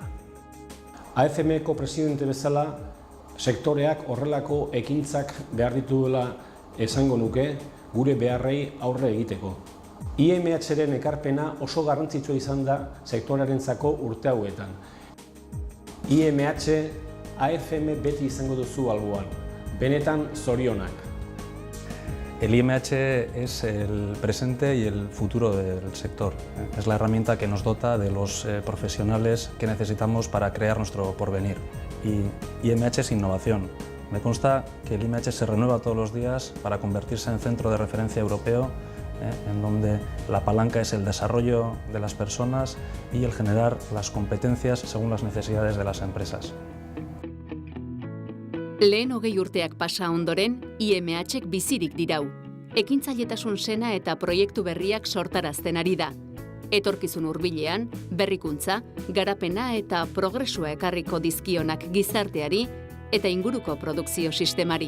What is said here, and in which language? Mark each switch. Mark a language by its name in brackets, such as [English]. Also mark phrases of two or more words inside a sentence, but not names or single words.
[Basque] AFM-ko presidente bezala, sektoreak horrelako ekintzak behar dituela esango nuke gure beharrei aurre egiteko. IMH-ren ekarpena oso garrantzitsua izan da sektorearentzako urte hauetan. IMH, AFM beti izango duzu alboan, benetan zorionak. [Spanish] El IMH es el presente y el futuro del sector. Es la herramienta que nos dota de los profesionales que necesitamos para crear nuestro porvenir. Y IMH es innovación. Me consta que el IMH se renueva todos los días para convertirse en centro de referencia europeo, en donde la palanca es el desarrollo de las personas y el generar las competencias según las necesidades de las empresas. [Basque] Lehen 20 urteak pasa ondoren, IMH-ek bizirik dirau. Ekintzailetasun sena eta proiektu berriak sortarazten ari da. Etorkizun hurbilean, berrikuntza, garapena eta progresua ekarriko dizkionak gizarteari eta inguruko produkzio sistemari.